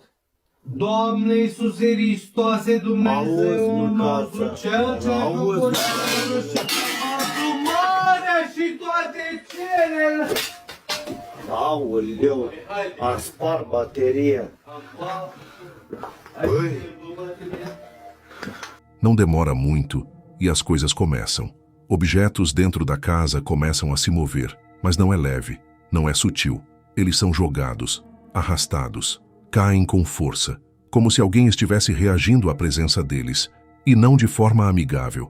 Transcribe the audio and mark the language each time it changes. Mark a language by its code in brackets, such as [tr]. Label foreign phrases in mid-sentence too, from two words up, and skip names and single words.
[ro] Doamne Iisuse Hristoase, Dumnezeu nostru, Cel ce a făcut marea și toate cerele. Aoleu, a spart bateria. Băi. [pt] Não demora muito e as coisas começam. Objetos dentro da casa começam a se mover, mas não é leve, não é sutil. Eles são jogados, arrastados, caem com força, como se alguém estivesse reagindo à presença deles, e não de forma amigável.